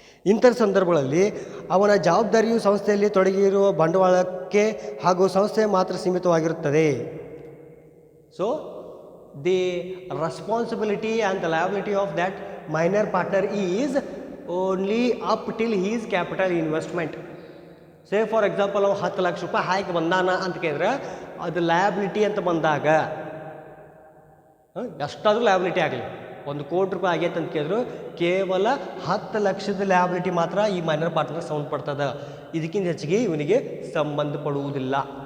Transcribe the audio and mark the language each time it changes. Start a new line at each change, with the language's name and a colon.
Kannada: ಇಂಥ ಸಂದರ್ಭಗಳಲ್ಲಿ ಅವನ ಜವಾಬ್ದಾರಿಯು ಸಂಸ್ಥೆಯಲ್ಲಿ ತೊಡಗಿರುವ ಬಂಡವಾಳಕ್ಕೆ ಹಾಗೂ ಸಂಸ್ಥೆ ಮಾತ್ರ ಸೀಮಿತವಾಗಿರುತ್ತದೆ.
English: So the responsibility and the liability of that minor partner is only up till his capital investment. Say for example
Kannada: ನಾವು 10 ಲಕ್ಷ ರೂಪಾಯಿ ಹಾಕಿ ಬಂದಾನ ಅಂತ ಕೇಳಿದ್ರೆ ಅದು ಲಯಬಿಲಿಟಿ ಅಂತ ಬಂದಾಗ ಎಷ್ಟಾದರೂ ಲಯಬಿಲಿಟಿ ಆಗಲಿ, 1 ಕೋಟಿ ರೂಪಾಯಿ ಆಗೈತೆ ಅಂತ ಕೇಳಿದ್ರು ಕೇವಲ 10 ಲಕ್ಷದ ಲಯಬಿಲಿಟಿ ಮಾತ್ರ ಈ ಮೈನರ್ ಪಾರ್ಟ್ನರ್ ಸಂಬಂಧಪಡ್ತದೆ, ಇದಕ್ಕಿಂತ ಹೆಚ್ಚಿಗೆ ಇವನಿಗೆ ಸಂಬಂಧಪಡುವುದಿಲ್ಲ.